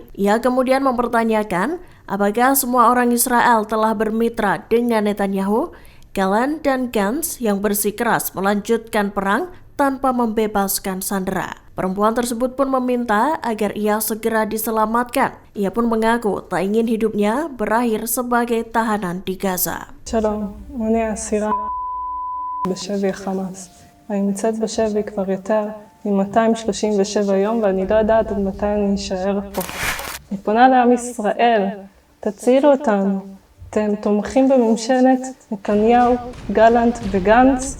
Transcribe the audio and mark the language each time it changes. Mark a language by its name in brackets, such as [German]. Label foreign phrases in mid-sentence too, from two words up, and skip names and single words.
[Indonesian] Ia kemudian mempertanyakan apakah semua orang Israel telah bermitra dengan Netanyahu, Gallant dan Gantz yang bersikeras melanjutkan perang tanpa membebaskan sandera. Perempuan tersebut pun meminta agar ia segera diselamatkan. Ia pun mengaku tak ingin hidupnya berakhir sebagai tahanan di Gaza. [Hebrew] שלום, אני אסירה בשבי חמאס. אני נמצאת בשבי כבר יותר מ-237 יום ואני לא יודעת עד מתי אני אשאר פה. אני פונה לעם ישראל, תצילו אותנו. אתם תומכים בממשלת נתניהו, גלנט וגנץ.